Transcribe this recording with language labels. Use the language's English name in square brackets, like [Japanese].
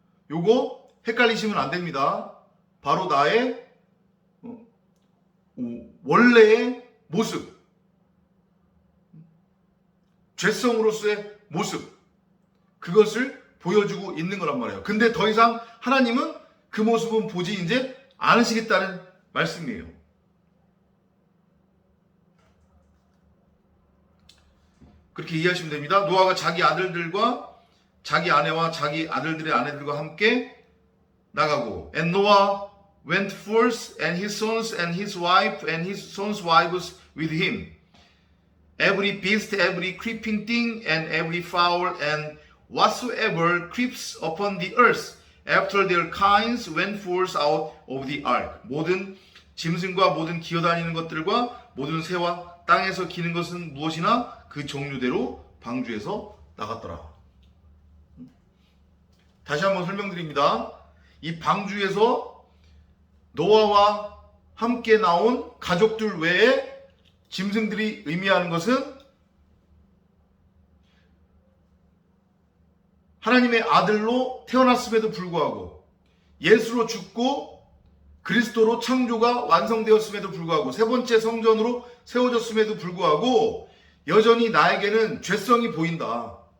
[Korean] 요거 헷갈리시면 안 됩니다. 바로 나의 원래의 모습, 죄성으로서의 모습, 그것을 보여주고 있는 거란 말이에요. 근데 더 이상 하나님은 그 모습은 보지 이제 않으시겠다는 말씀이에요. 그렇게 이해하시면 됩니다. 노아가 자기 아들들과 자기 아내와 자기 아들들의 아내들과 함께 나가고, [English] and Noah went forth, and his sons and his wife and his sons' wives with him, every beast, every creeping thing, and every fowl, and whatsoever creeps upon the earth, after their kinds went forth out of the ark. [Korean] 모든 짐승과 모든 기어다니는 것들과 모든 새와 땅에서 기는 것은 무엇이나 그 종류대로 방주에서 나갔더라. 다시 한번 설명드립니다. 이 방주에서 노아와 함께 나온 가족들 외에 짐승들이 의미하는 것은 하나님의 아들로 태어났음에도 불구하고, 예수로 죽고 그리스도로 창조가 완성되었음에도 불구하고, 세 번째 성전으로 세워졌음에도 불구하고 여전히 나에게는 죄성이 보인다.